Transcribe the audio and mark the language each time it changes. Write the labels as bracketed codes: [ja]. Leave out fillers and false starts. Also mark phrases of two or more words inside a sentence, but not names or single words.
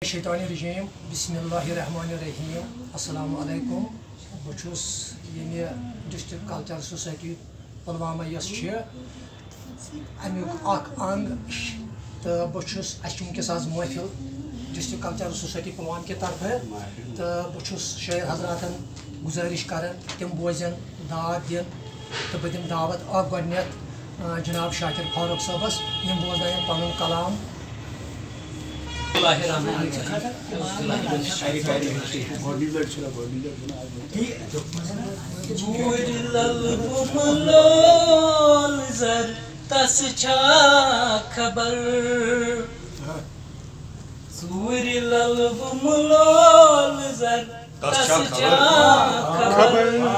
[ar] شیطانی رجیم بسم اللہ الرحمن الرحیم السلام علیکم [ks] بچوس یعنی ڈسٹرکٹ کلچر سوسائٹی پلوامہ یس امیک انگ تو بچوس ونکس آز محفل ڈسٹرکٹ کلچر سوسائٹی پلوام کے طرف تو بچوس شہر حضراتن گزارش کران تم بوزن دعوت دن تو بہ دم دعوت گۄڈنیتھ جناب شاکر فاروق صٲبس یم بوزن پنن کلام تس چھا خبر ژوٗرِ للب ملول زر تس چھا خبر